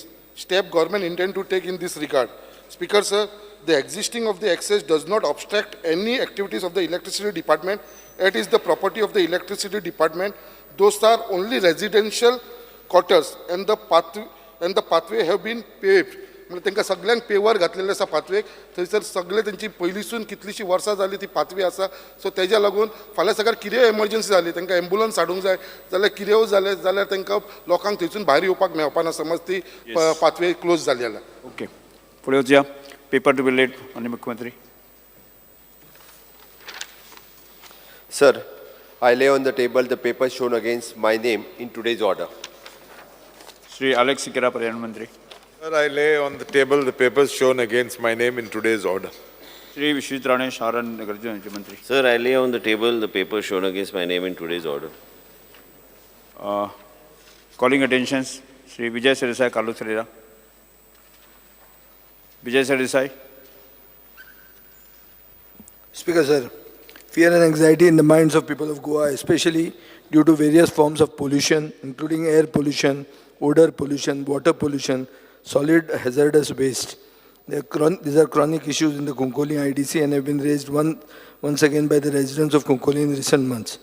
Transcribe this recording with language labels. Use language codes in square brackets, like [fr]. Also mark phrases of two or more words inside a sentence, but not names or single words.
[en] Step government intend to take in this regard. Speaker, sir, the existing of the access does not obstruct any activities of the electricity department. It is the property of the electricity department. Those are only residential quarters, and the pathway have been paved. [kok] म्हणजे तांकां सगळ्यांक पेवर घातलेले आसा पाथवेक. थंयसर सगळे तेंची पयलींसून कितलीशीं वर्सां जाली ती पाथवे आसा. सो तेज्या लागून फाल्यां सकाळ कितेंय एमर्जन्सी जाली, तांकां एम्बुलन्स हाडूंक जाय जाल्यार कितेंय जालें जाल्यार तांकां लोकांक थंयसून भायर येवपाक मेळपाना समज ती [en] pathway close [kok] जाली जाल्यार. ओके, फुडें वचया. [en] paper to be late, माननीय मुख्यमंत्री. Sir, I lay on the table the papers shown against my name in today's order. [kok] श्री अलेक्स सिकेरा, पर्यावरण मंत्री. [en] Sir, I lay on the table the papers shown against my name in today's order. [kok] श्री विश्वित राणे, शहर and नगरचे मंत्री. [en] Sir, I lay on the table the papers shown against my name in today's order. Calling attentions, [kok] श्री विजय सरदेसाई, कालू सरेरा. विजय सरदेसाई. [en] Speaker, sir, fear and anxiety in the minds of people of Goa, especially due to various forms of pollution, including air pollution, odor pollution, water pollution, solid hazardous waste. These are chronic issues in the Konkoli IDC and have been raised once again by the residents of Konkoli in recent months.